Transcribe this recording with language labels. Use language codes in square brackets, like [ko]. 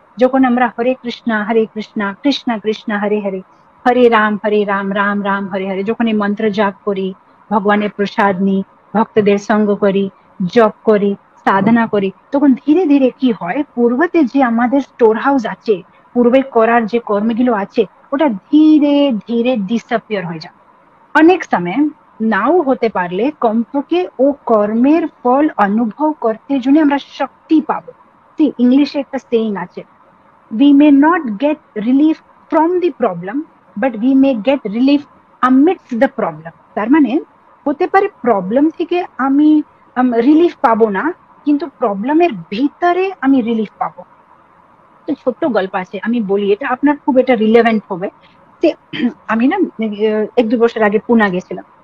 [bn] যখন আমরা হরে কৃষ্ণ কৃষ্ণ কৃষ্ণ হরে হরে, হরে রাম রাম রাম হরে হরে, যখন এই মন্ত্র জাপ করি, ভগবানের প্রসাদ নিই, ভক্তদের সঙ্গ করি, জপ করি, সাধনা করি, তখন ধীরে ধীরে কি হয়, পূর্বতে যে আমাদের স্টোর হাউস আছে, পূর্বে করার যে কর্মগুলো আছে, ওটা ধীরে ধীরে ডিসঅ্যাপিয়ার হয়ে যায়। অনেক সময় নাও হতে পারলে কমপক্ষে ও কর্মের ফল অনুভব করতে জন্য আমরা শক্তি পাবো। ইংলিশে একটা সেইং আছে, [en] we may not get relief from the problem but we may get relief amidst the problem। [bn] তার মানে হতে পারে প্রবলেম থেকে আমি রিলিফ পাবো না, কিন্তু প্রবলেমের ভিতরে আমি রিলিফ পাবো। তো ছোট্ট গল্প আছে, আমি বলি, এটা আপনার খুব এটা রিলেভেন্ট হবে। যে আমি না 1-2 বছর আগে পুনা গেছিলাম।